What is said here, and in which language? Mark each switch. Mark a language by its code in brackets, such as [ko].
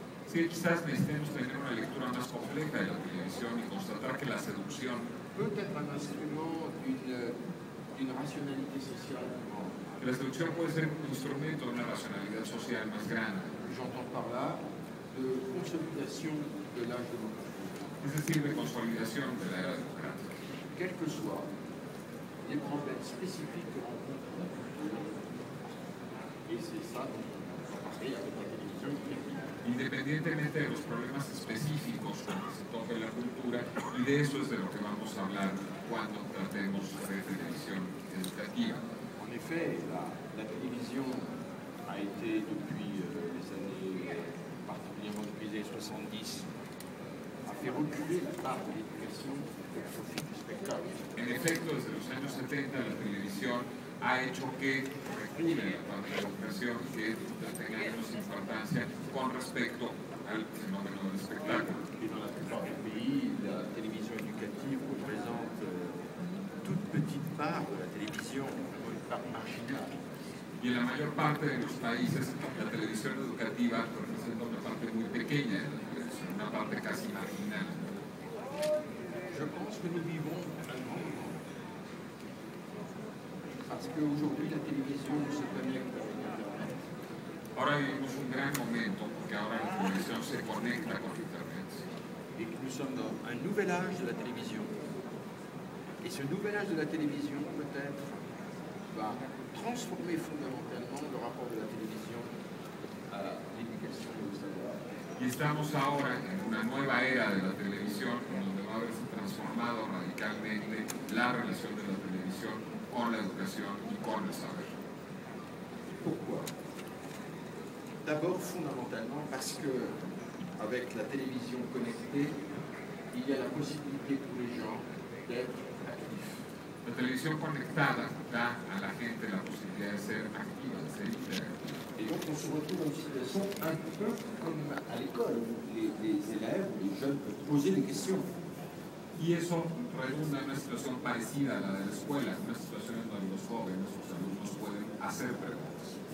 [es] Sí, quizás necesitemos tener una lectura más compleja de la televisión y constatar que la seducción [fr] peut être un instrument d'une rationalité sociale. [es] Que la seducción puede ser un instrumento de una racionalidad social más grande. [fr] J'entends par là de consolidation de l'âge démocratique. [es] Es decir, de consolidación de la era democrática. [fr] Quels que soient les problèmes spécifiques que rencontre la culture, et c'est ça dont on va parler avec la télévision. [es] Independientemente de los problemas específicos con que se toca la cultura, y de eso es de lo que vamos a hablar cuando tratemos de televisión educativa. [fr] En effet, la télévision a été depuis les années, particulièrement depuis les années 70, a fait reculer la part de l'éducation au profit du spectacle. [es] En efecto, desde los años 70 la televisión ha hecho que recule la parte de la educación, que tenga menos importancia con respecto al fenómeno del espectáculo. [fr] Et dans la plupart des pays, la télévision éducative représente une toute petite part de la télévision, une part marginale. [es] Y en la mayor parte de los países, la televisión educativa representa una parte muy pequeña de la televisión, una parte casi marginal. [fr] Je pense que nous vivons un grand moment. parce qu'aujourd'hui la télévision se connecte avec Internet. [es] Ahora vivimos un gran momento porque ahora la televisión se conecta con Internet. [fr] Et que nous sommes dans un nouvel âge de la télévision. Et ce nouvel âge de la télévision, peut-être, va transformer fondamentalement le rapport de la télévision à l'éducation et au savoir. [es] Y estamos ahora en una nueva era de la televisión, en donde va a haberse transformado radicalmente la relación de la televisión con la educación y con el saber. [fr] Pourquoi? D'abord, fondamentalement, parce que avec la télévision connectée, il y a la possibilité pour les gens d'être actifs. [es] La televisión conectada da a la gente la posibilidad de ser activa, de ser interactiva. [fr] Et donc on se retrouve dans une situation un peu comme à l'école, où les élèves, les jeunes peuvent poser des questions. [es] Y eso redunda en una situación parecida a la de la escuela, una situación en donde los jóvenes, los alumnos pueden hacer preguntas.